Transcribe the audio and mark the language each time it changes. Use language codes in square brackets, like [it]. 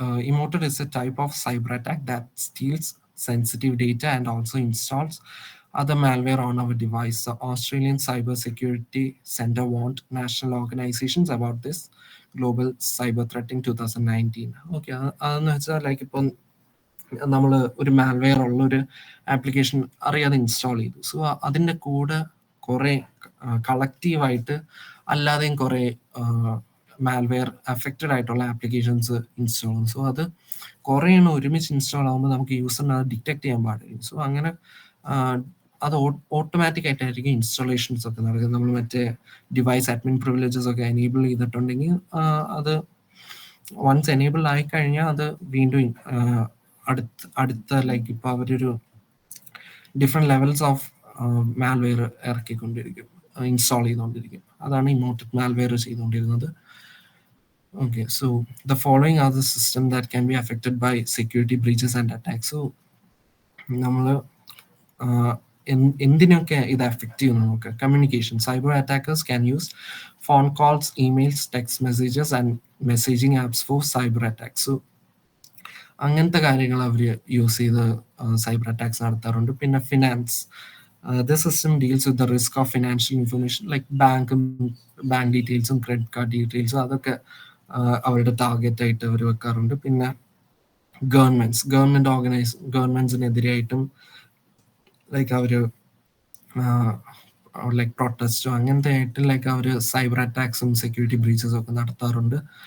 [en] Emoted is a type of cyber attack that steals sensitive data and also installs other malware on our device. The Australian Cybersecurity Centre warned national organizations about this global cyber threat in 2019. [ml] Okay, അതെന്ന് വെച്ചാൽ like ഇപ്പം നമ്മൾ ഒരു malware ഉള്ള ഒരു application അറിയാതെ install ചെയ്തു. So അതിൻ്റെ കൂടെ കുറേ കളക്റ്റീവായിട്ട് അല്ലാതെയും കുറേ മാൽവെയർ അഫക്റ്റഡ് ആയിട്ടുള്ള ആപ്ലിക്കേഷൻസ് ഇൻസ്റ്റാൾ ചെയ്യും. സോ അത് കുറേ എണ്ണം ഒരുമിച്ച് ഇൻസ്റ്റാൾ ആകുമ്പോൾ നമുക്ക് യൂസറിന് അത് ഡിറ്റക്ട് ചെയ്യാൻ പാടില്ല. സോ അങ്ങനെ അത് ഓട്ടോമാറ്റിക് ആയിട്ടായിരിക്കും ഇൻസ്റ്റാളേഷൻസ് ഒക്കെ നടക്കുന്നത്. നമ്മൾ മറ്റേ ഡിവൈസ് അഡ്മിൻ പ്രിവിലേജസ് ഒക്കെ എനേബിൾ ചെയ്തിട്ടുണ്ടെങ്കിൽ അത് വൺസ് എനേബിൾ ആയിക്കഴിഞ്ഞാൽ അത് വീണ്ടും അടുത്ത ലൈക്ക് ഇപ്പോൾ അവരൊരു different levels of malware ഇറക്കിക്കൊണ്ടിരിക്കും, install ചെയ്തുകൊണ്ടിരിക്കും. അതാണ് ഇമോട്ടഡ് മാൽവെയർ ചെയ്തുകൊണ്ടിരുന്നത്. [en] Okay, so the following are the systems that can be affected by security breaches and attacks. [ml] So നമ്മൾ എന്തിനൊക്കെ ഇത് അഫക്റ്റ് ചെയ്യുന്നു നോക്കുക. Communication. [en] Cyber attackers can use phone calls, emails, text messages and messaging apps for cyber attacks. [ml] So അങ്ങനത്തെ കാര്യങ്ങൾ അവർ use ചെയ്ത് cyber attacks നടത്താറുണ്ട്. പിന്നെ finance. [en] This system deals with the risk of financial information like bank [ml] bank ഡീറ്റെയിൽസും credit card ഡീറ്റെയിൽസും അതൊക്കെ അവരുടെ ടാർഗറ്റായിട്ട് അവർ വെക്കാറുണ്ട്. പിന്നെ ഗവൺമെന്റ്സിനെതിരായിട്ടും ലൈക്ക് അവർ ലൈക്ക് പ്രൊട്ടസ്റ്റോ അങ്ങനത്തെ ആയിട്ട് ലൈക്ക് അവർ സൈബർ അറ്റാക്സും സെക്യൂരിറ്റി ബ്രീച്ചസും ഒക്കെ നടത്താറുണ്ട്.